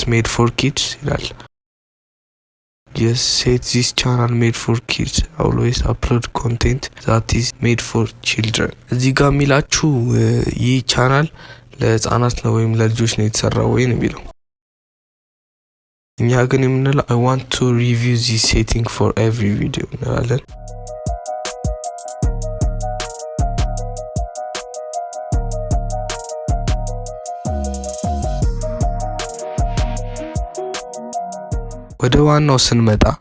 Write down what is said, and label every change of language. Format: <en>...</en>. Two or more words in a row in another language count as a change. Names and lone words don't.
<en>made for kids ይላል። yes, set this channel made for kids, always upload content that is made for children።</en> <am>እዚህ ጋር የሚላችሁ ይህ ቻናል ለህፃናት ነው ወይም ለልጆች ነው የተሰራው ወይ ነው የሚለው። እኛ ግን የምንለው</am> <en>I want to review this setting for every video</en> <am>እንላለን። ወደ ዋናው ስንመጣ</am>